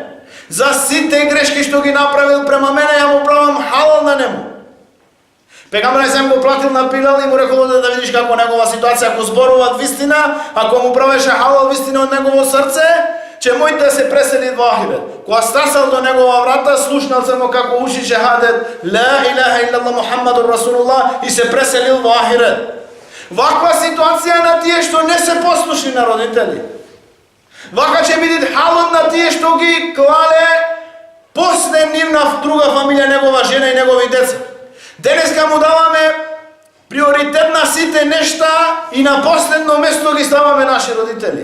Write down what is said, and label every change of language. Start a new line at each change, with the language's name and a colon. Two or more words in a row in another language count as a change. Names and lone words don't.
Macedonian: За сите грешки што ги направил према мене, ја му правам халал на нему. Пегамбер алейхиселам го платил на Билал и му рекол да видиш како негова ситуација, ако зборуваат вистина, ако му правеше халал вистина од негово срце, че мој да се пресели во ахирет. Кога стасал до негова врата, слушнал само како учи шехадет,
Arabic: لا إله إلا الله محمد رسول الله,
Macedonian: и се преселил во ахирет. Ваква ситуација на тие што не се послушни на родители. Вака ќе биде халот на тие што ги клале после нивна друга фамилија, негова жена и негови деца. Денеска му даваме приоритет на сите нешта и на последно место ги ставаме наши родители.